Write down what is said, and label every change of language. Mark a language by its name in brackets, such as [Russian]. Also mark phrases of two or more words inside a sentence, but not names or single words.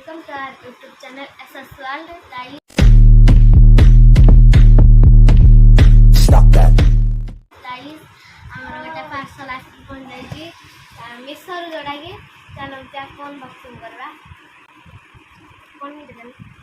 [English] welcome to our YouTube channel SS World. Guys, [Odia] ଆମର ଗୋଟେ ପାର୍ସଲ ଆସିକି ପହଞ୍ଚାଇଛି ମିଶୋରୁ ଯୋଉଟାକି ଚାଲନ୍ତୁ କଣ ବକ୍ସିଂ କରିବା କଣ ହେଇଥିଲା